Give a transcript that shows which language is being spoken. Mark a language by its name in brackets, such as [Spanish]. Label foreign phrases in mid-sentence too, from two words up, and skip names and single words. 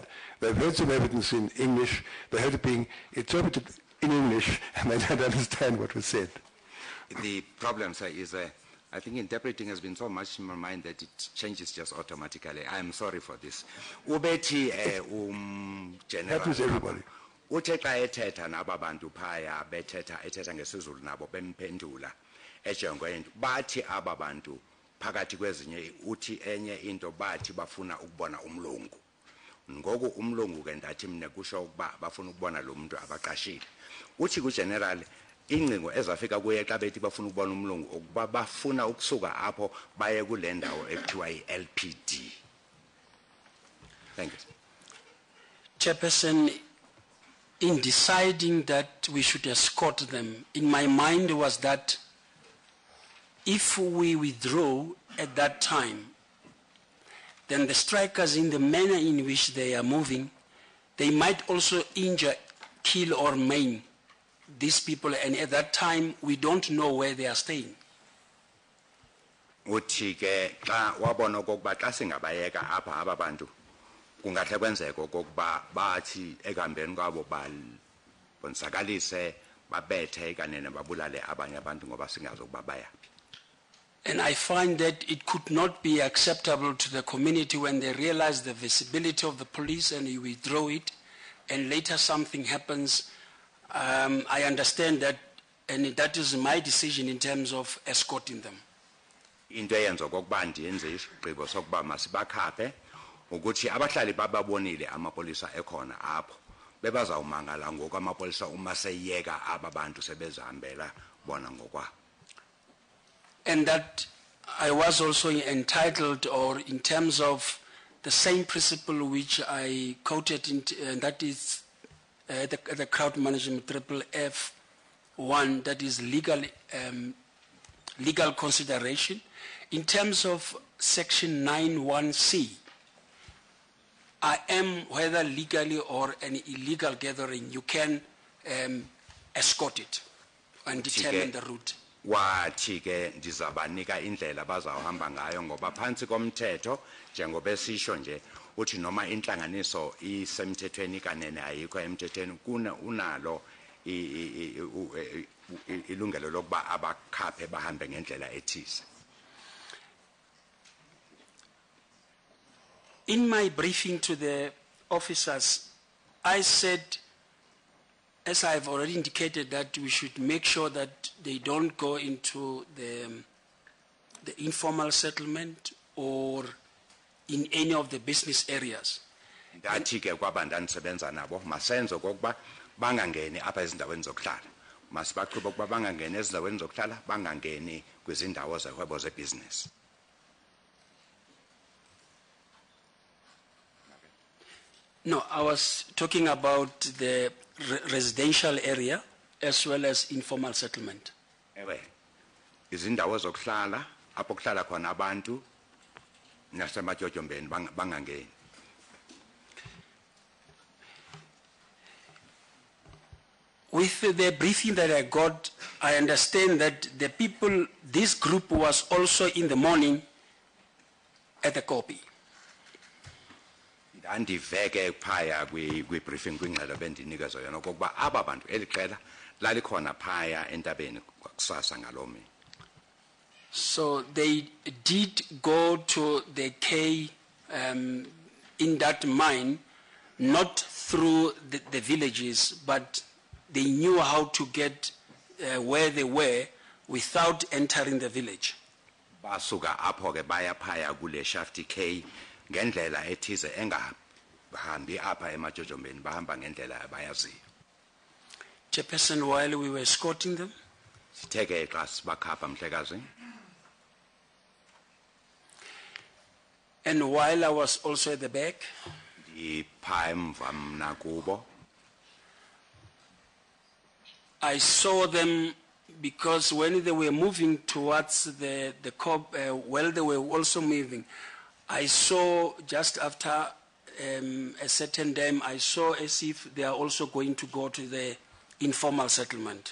[English] They've heard some evidence in English, they heard it being interpreted in English, and they don't understand what was said. The problem, sir, is I think interpreting has been so much in my mind that it changes just automatically. I'm sorry for this. Ubethi General. Happens to everybody. [Xhosa] Uthe xa ethetha naba bantu phaya ethetha ngesizulu nabo bemphendula ejongweni bathi aba bantu phakathi kwezinye uthi enye into bathi bafuna ukubona umlungu ngoku umlungu ke ndathi mne kusho ukuba bafuna ukubona lo muntu abaqashile uthi ku general ingcingo ezafika kuye xa bethi bafuna ukubona umlungu ukuba bafuna ukusuka apho baye kule ndawo ekuthiwa yi-LPD. [English] Thank you. Chairperson, in deciding that we should escort them, in my mind was that if we withdraw at that time, then the strikers, in the manner in which they are moving, they might also injure, kill or maim these people, and at that time we don't know where they are staying. [Xhosa] Uthi ke xa wabona okokuba xa singabayeka apha aba bantu kungahle kwenzeka okokuba bathi ekambeni kwabo bonsakalise babethe kanene babulale abanye abantu ngoba singazi ukuba bayaphi. [English] And I find that it could not be acceptable to the community when they realize the visibility of the police and you withdraw it, and later something happens. I understand that, and that is my decision in terms of escorting them. [Xhosa] Into eyenza okokuba ndiyenze isigqibo sokuba masibakhaphe ukuthi abahlali bababonile amapolisa ekhona apho bebazawumangala ngoku amapolisa uma seyeka aba bantu sebezihambela bona ngokwabo. [English] And that I was also entitled, or in terms of the same principle which I quoted, and that is the crowd management FF1, that is legal consideration. In terms of section 9(1)(c, I am, whether legally or an illegal gathering, you can escort it and determine the route. [Xhosa] Wathi ke ndizabanika indlela bazawuhamba ngayo ngoba phansi komthetho njengoba esisho nje uthi noma inhlanganiso isemthethweni kanene ayikho emthethweni unalo ilungelo lokuba abakhaphe bahambe ngendlela ethize. [English] In my briefing to the officers, I said, as I have already indicated, that we should make sure that they don't go into the informal settlement or in any of the business areas. [Xhosa] Ndathi ke kwabanda nisebenza nabo masenze okokuba bangangeni apha ezindaweni zokuhlala. Masibaqhube ukuba bangangeni ezindaweni zokuhlala, bangangeni kwizindawo zehwebo zebusiness. [English] No, I was talking about the residential area as well as informal settlement. [Xhosa] Ewe, izindawo zokuhlala apho kuhlala khona abantu nasemajojombeni bangangeni. [English] With the briefing that I got, I understand that the people, this group was also in the morning at the copy. [Xhosa] Andiveke phaya kwi-briefing kwingxelo bendinikezwe yona okokuba aba bantu eliqela lalikhona phaya entabeni kusasa ngalomini. [English] So they did go to the K in that mine, not through the villages, but they knew how to get where they were without entering the village. [Xhosa] Basuka apho ke baya phaya kule Shafty K ngendlela ethize engahambi apha emajojombeni bahamba ngendlela abayaziyo. [English] Chairperson, while we were escorting them, [Xhosa] Sitheke xa sibakhapha mhlekazi. [English] and while I was also at the back, [Xhosa] Ndipha emva mna kubo. [English] I saw them because when they were moving towards the COP, while they were also moving, I saw just after a certain time, I saw as if they are also going to go to the informal settlement.